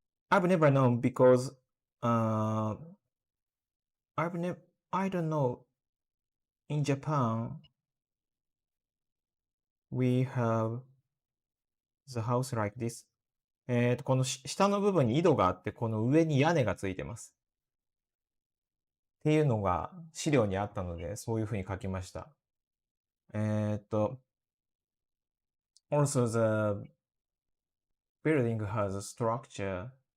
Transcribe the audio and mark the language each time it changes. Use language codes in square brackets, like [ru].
[en] I've never known because I don't know. In Japan, we have the house like this. [ja] この下の部分に井戸があって、この上に屋根がついてます。っていうのが資料にあったので、そういうふうに書きました。 [en] Also the building has a structure.